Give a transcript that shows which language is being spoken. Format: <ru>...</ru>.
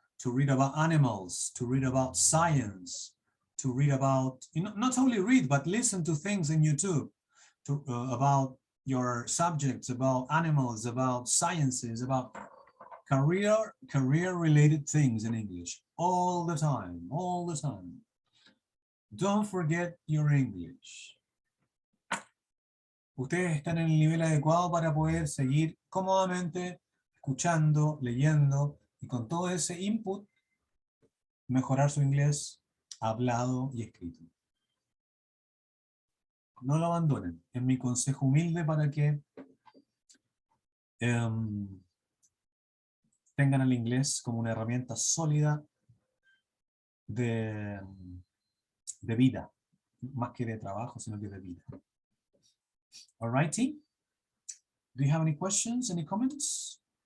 <en>To read about animals, to read about science, to read about, not only read, but listen to things in YouTube about your subjects, about animals, about sciences, about career-related things in English all the time, all the time. Don't forget your English.</en> <es>Ustedes están en el nivel adecuado para poder seguir cómodamente escuchando, leyendo y con todo ese input mejorar su inglés hablado y escrito. No lo abandonen. Es mi consejo humilde para que tengan el inglés como una herramienta sólida de vida, más que de trabajo, sino que de vida.</es> <en>All righty. Do you have any questions, any comments?</en>